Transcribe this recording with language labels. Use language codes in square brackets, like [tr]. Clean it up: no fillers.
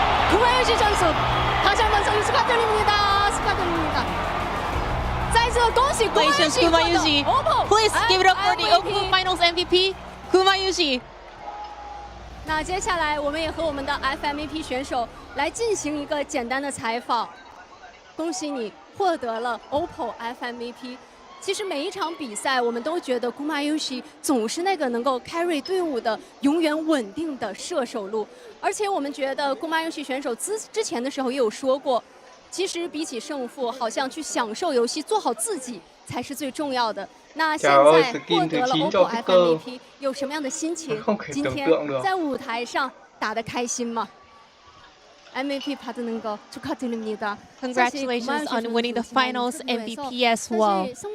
[ko] 구마 요시 선수， 다시 한번 선수 축하드립니다. 축하드립니다. [zh] 再次恭喜 [en] Kuma Yushi. Please give it up for the OPPO Finals MVP, Kuma Yushi. [zh] 那接下来我们也和我们的 FMVP 选手来进行一个简单的采访。恭喜你获得了 OPPO FMVP。其实每一场比赛，我们都觉得 Kuma Yushi 总是那个能够 carry 队伍的永远稳定的射手路，而且我们觉得 Kuma Yushi 选手之前的时候也有说过。其实比起胜负，好像去享受游戏，做好自己才是最重要的。那现在获得了 OPPO FMVP， 有什么样的心情？今天在舞台上打得开心吗？ [ko] MVP 받는 거 축하드립니다. [en] Congratulations on winning the finals MVP as well.